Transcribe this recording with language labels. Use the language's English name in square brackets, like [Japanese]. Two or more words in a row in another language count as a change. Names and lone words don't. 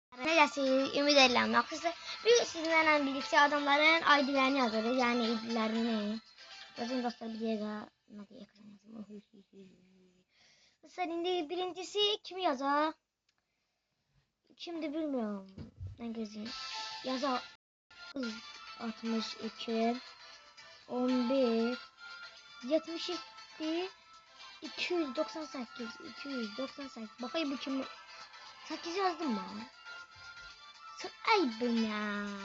[Azerbaijani] Necəsi ümid edirəm. Yaxşısı bir sizinlə birlikdə adamların ID'lərini yazırıq. Yəni ID'lərini. Gözüm dostlar bir dəqiqə nə deyə ekran yazım. Mesela indi birincisi kimi yazaq? [Turkish] Kimdir bilmiyorum. Ne gözüm. [Azerbaijani] Yazaq 62 11 72 298. [Turkish] Bakayım bu kim? 8 yazdım ben. Ay ben ya.